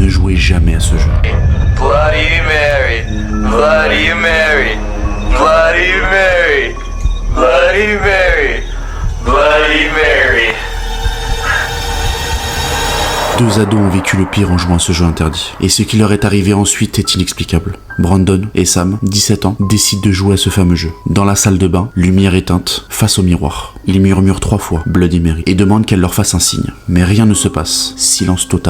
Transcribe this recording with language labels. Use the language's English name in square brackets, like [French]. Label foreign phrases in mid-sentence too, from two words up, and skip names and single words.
[French] jouez jamais à ce jeu. Bloody Mary, Bloody Mary, Bloody Mary, Bloody Mary, Bloody Mary. 2 ados ont vécu le pire en jouant à ce jeu interdit. Et ce qui leur est arrivé ensuite est inexplicable. Brandon et Sam, 17 ans, décident de jouer à ce fameux jeu. Dans la salle de bain, lumière éteinte, face au miroir. Ils murmurent 3 fois Bloody Mary et demandent qu'elle leur fasse un signe. Mais rien ne se passe. Silence total.